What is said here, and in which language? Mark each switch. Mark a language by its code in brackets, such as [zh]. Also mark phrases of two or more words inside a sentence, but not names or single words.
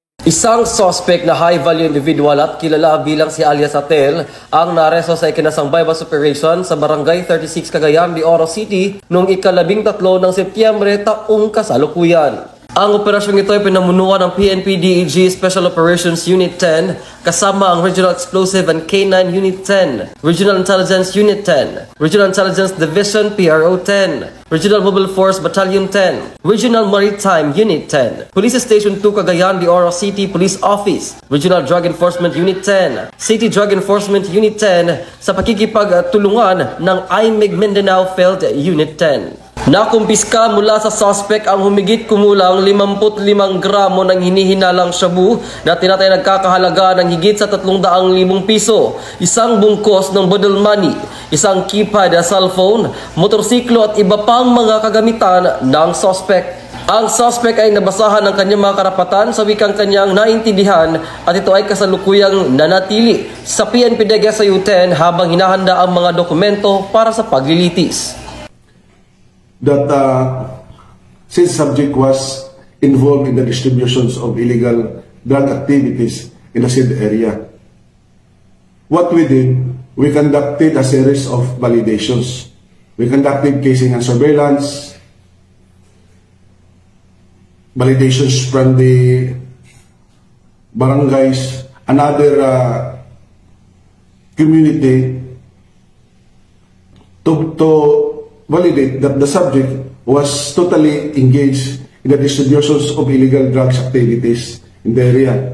[tl] Isang suspect na [en] high-value individual [tl] at kilala bilang si alias Atel ang naresto sa ikinasang [en] bypass operation [tl] sa Barangay 36 Cagayan de Oro City noong ika-13 ng Setyembre taong kasalukuyan. Ang operasyong ito ay pinamunuan ng PNP DEG Special Operations Unit 10 kasama ang Regional Explosive and K9 Unit 10, Regional Intelligence Unit 10, Regional Intelligence Division PRO 10, Regional Mobile Force Battalion 10, Regional Maritime Unit 10, Police Station 2 Cagayan de Oro City Police Office, Regional Drug Enforcement Unit 10, City Drug Enforcement Unit 10 sa pakikipagtulungan ng IMEG Mindanao Field Unit 10. Nakumpiska mula sa suspect ang humigit kumulang 55 gramo ng hinihinalang shabu na tinatay nagkakahalaga ng higit sa 300,000 piso, isang bungkos ng [en] bundle money, [tl] isang keypad na cellphone, motorsiklo at iba pang mga kagamitan ng suspect. Ang suspect ay nabasahan ng kanyang mga karapatan sa wikang kanyang naintindihan at ito ay kasalukuyang nanatili sa PNP DEG SIU 10 habang hinahanda ang mga dokumento para sa paglilitis. [en] That since subject was involved in the distributions of illegal drug activities in the said area. What we did, we conducted a series of validations. We conducted casing and surveillance, validations from the barangays, another community to validate that the subject was totally engaged in the distributions of illegal drugs activities in the area.